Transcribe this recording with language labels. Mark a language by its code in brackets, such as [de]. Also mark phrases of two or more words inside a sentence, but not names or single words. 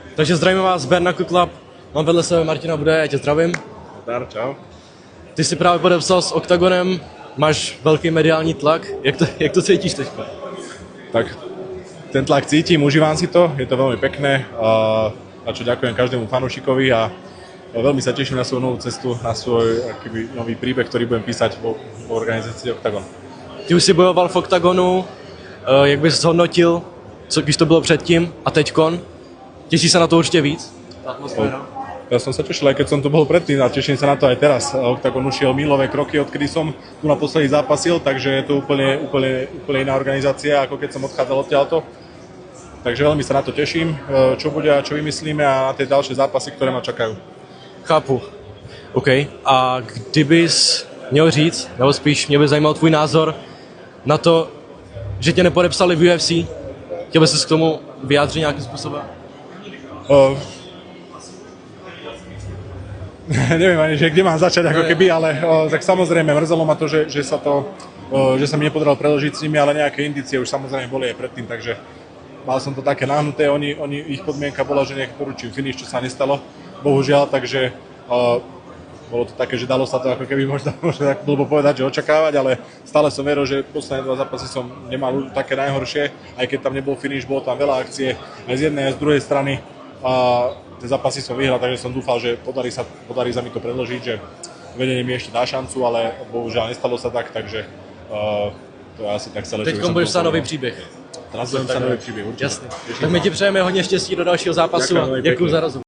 [cs] Takže zdravím vás, Bernacle Club. Mám vedle sebe Martina Bude, já tě zdravím. Zdar, čau. Ty jsi právě podepsal s Octagonem, máš velký mediální tlak. Jak to cítíš teď? [sk] Tak ten tlak cítim, užívam si to, je to veľmi pekné. A čo ďakujem každému fanúšikovi a veľmi sa teším na svoju novú cestu, na svoj nový príbeh, ktorý budem písať v organizácii Octagon. [cs] Ty už si bojoval v Octagonu, jak bys zhodnotil, když to bylo předtím a teďkon? Těšíš se na to určitě víc? [sk] Ja som sa tešil, aj keď som tu bol predtým a teším sa na to aj teraz. Octagon ušiel milové kroky, odkedy som tu naposledy zápasil, takže je to úplne iná organizácia, ako keď som odchádzal odtiaľto. Takže veľmi sa na to teším, čo bude a čo vymyslíme a na tie ďalšie zápasy, ktoré ma čakajú. [cs] Chápu. OK. A kdybys měl říct, nebo spíš mě by zajímal tvůj názor na to, že tě nepodepsali v UFC, chtěl bys se k tomu vyjádřit nějakým způsobem? [sk] Neviem ani, že kde mám začať ako keby, ale tak samozrejme mrzelo ma to, že sa mi nepodarilo preložiť s nimi, ale nejaké indície už samozrejme boli aj predtým, takže mal som to také nahnuté, ich podmienka bola, že nech doručím finish, čo sa nestalo, bohužiaľ, takže bolo to také, že dalo sa to ako keby možno tak blbo povedať, že očakávať, ale stále som veril, že posledné 2 zápasy som nemal také najhoršie, aj keď tam nebol finish, bolo tam veľa akcie, aj z jednej, aj z druhej strany. Tie zápasy som vyhral, takže som dúfal, že podarí sa mi to predložiť, že vedenie mi ešte dá šancu, ale bohužiaľ nestalo sa tak, takže to je asi tak celé. [cs] Teďkom budeš psát nový příběh. [sk] Teraz budem [cs] psát nový příběh, určitě. Jasně. Tak my ti přejeme hodně štěstí do dalšího zápasu a děkuji za rozhovor.